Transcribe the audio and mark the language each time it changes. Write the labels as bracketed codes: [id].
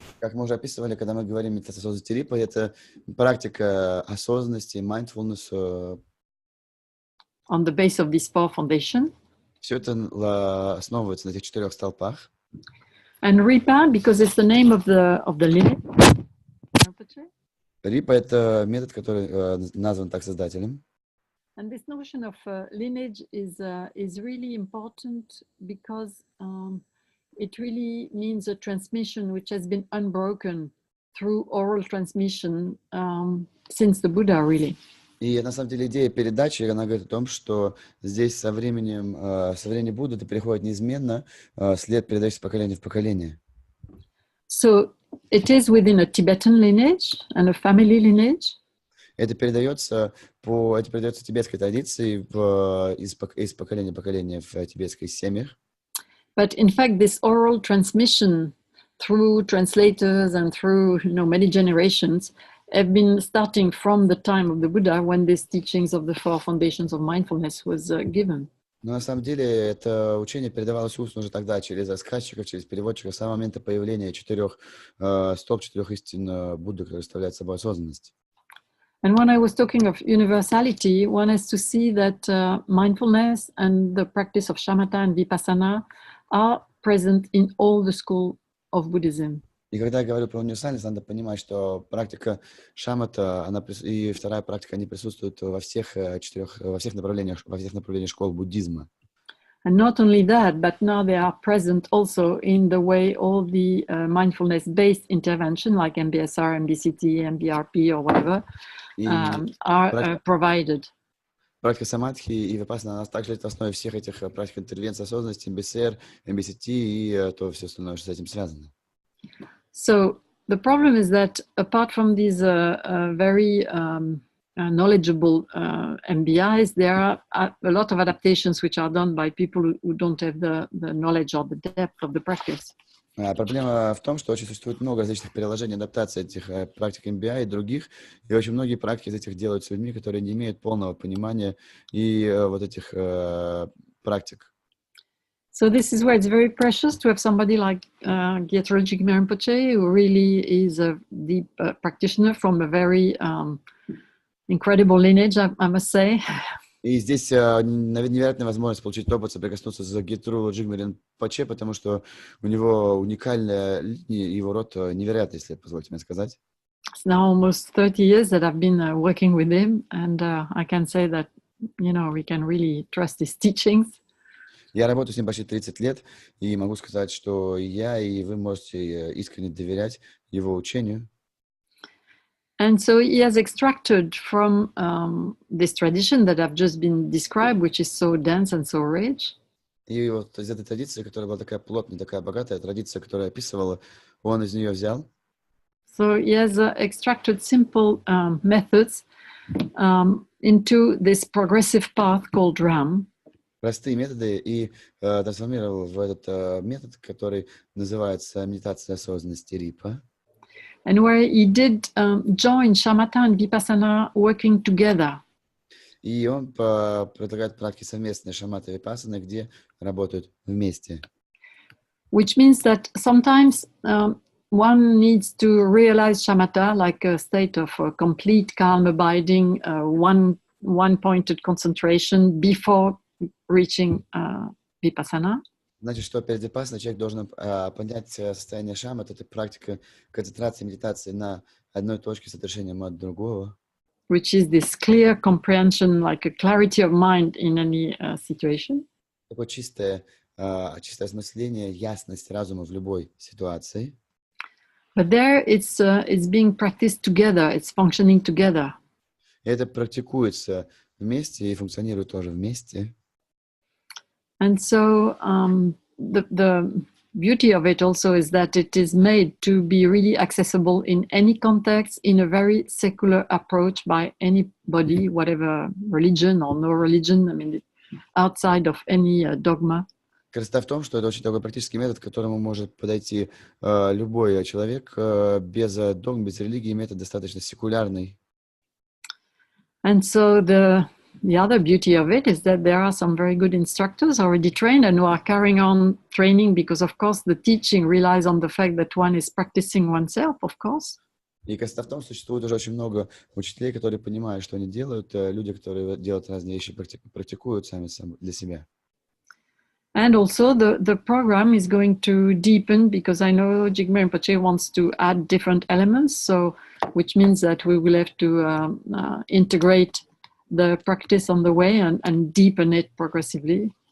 [ru] Как мы уже описывали, когда мы говорим медитация осознанности Рипа, это практика осознанности, mindfulness. [en] On the base of these 4 foundations. [ru] Все это основывается на этих 4 столпах. [en] And Ripa, because it's the name of the lineage. [ru] Рипа — это метод, который назван так создателем. [en] And this notion of lineage is really important because it really means a transmission which has been unbroken through oral transmission since the Buddha, really. [ru] И на самом деле идея передачи, она говорит о том, что здесь со времени Будды это переходит неизменно, след передается из поколения в поколение. [en] So it is within a Tibetan lineage and a family lineage. [ru] Это передается тибетской традиции из поколения в поколение в тибетских семьях. [en] But in fact, this oral transmission through translators and through many generations have been starting from the time of the Buddha, when these teachings of the 4 foundations of mindfulness was given. [ru] Но на самом деле это учение передавалось устно уже тогда через рассказчиков, через переводчиков с самого момента появления 4 истин Будды, которые представляют собой осознанность. [en] And when I was talking of universality, one has to see that mindfulness and the practice of shamatha and vipassana are present in all the schools of Buddhism. [ru] И когда я говорю про универсальность, надо понимать, что практика шамата и вторая практика, они присутствуют во всех направлениях школ буддизма. [en] And not only that, but now they are present also in the way all the mindfulness-based intervention, like MBSR, MBCT, MBRP, or whatever, are provided. [ru] Практика самадхи и випассана, она также лежит в основе всех этих практик интервенции осознанности, МБСР, МБСТ и то все остальное, что с этим связано. [en] So the problem is that apart from these very knowledgeable MBIs, there are a lot of adaptations which are done by people who don't have the knowledge or the depth of the practice. [ru] Проблема в том, что очень существует много различных переложений, адаптаций этих практик MBI и других, и очень многие практики из этих делают с людьми, которые не имеют полного понимания и вот этих практик. [en] So this is where it's very precious to have somebody like Gyatro Jigme Rinpoche, who really is a deep practitioner from a very incredible lineage, I must say. [ru] И здесь невероятная возможность получить опыт, соприкоснуться с Гетру Джигме Ринпоче, потому что у него уникальная линия, его род невероятный, если позволите мне сказать. [en] It's now almost 30 years that I've been working with him, and I can say that, we can really trust his teachings. [ru] Я работаю с ним почти 30 лет, и могу сказать, что я и вы можете искренне доверять его учению. [en] And so he has extracted from this tradition that I've just been described, which is so dense and so rich. [ru] И вот из этой традиции, которая была такая плотная, такая богатая, традиция, которую я описывала, он из нее взял. [en] So he has extracted simple methods into this progressive path called RAM. [ru] Простые методы и трансформировал в этот метод, который называется медитация осознанности Рипа. [en] And where he did join shamatha and vipassana working together. [ru] И он предлагает практики совместные шамата и випассаны, где работают вместе. [en] Which means that sometimes one needs to realize shamatha like a state of complete calm abiding, one-pointed concentration before reaching vipassana. [ru] Значит, что перед випассаной человек должен понять состояние шамата, это практика концентрации, медитации на одной точке с отрешением от другого. [en] Which is this clear comprehension, like a clarity of mind in any situation. [ru] Такое чистое осмысление, ясность разума в любой ситуации. [en] But there it's being practiced together, it's functioning together. [ru] И это практикуется вместе и функционирует тоже вместе. [en] And so the beauty of it also is that it is made to be really accessible in any context, in a very secular approach by anybody, whatever religion or no religion, I mean, outside of any dogma. [ru] Красота в том, что это очень такой практический метод, к которому может подойти любой человек без догм, без религии, метод достаточно секулярный. [en] And so the the other beauty of it is that there are some very good instructors already trained and who are carrying on training because, of course, the teaching relies on the fact that one is practicing oneself, of course. [ru] И красота в том, существует уже очень много учителей, которые понимают, что они делают, люди, которые делают разные вещи, практикуют сами для себя. [en] And also the program is going to deepen because I know Jigme Rinpoche wants to add different elements, so which means that we will have to integrate the practice on the way and deepen it progressively.